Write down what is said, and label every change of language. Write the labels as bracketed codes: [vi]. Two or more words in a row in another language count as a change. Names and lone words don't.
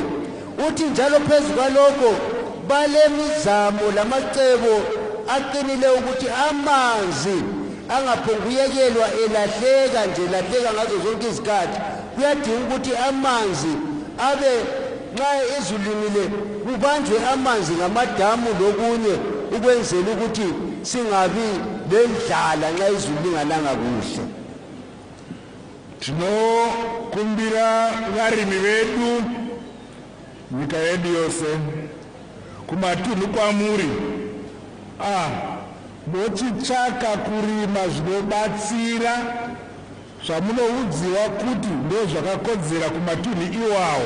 [nd] Uthi njalo phezu kwalokho balemizamo lamacebo aqinile ukuthi amanzi angaphonguyekelwa elahleka ngazo zonke izikhathi. Kuyadinga ukuthi amanzi abe nxa ezulinile kubanjwe amanzi ngamadamu lokunye ukwenzela ukuthi singabi lendlala nxa izulu lingananga kuhle. [sn] Tinokumbira varimi vedu nyika yedu yose kumatunhu kwamuri mochitsvaka kurima zvinobatsira zvamunoudziwa kuti ndozvakakodzera kumatunhu iwawo.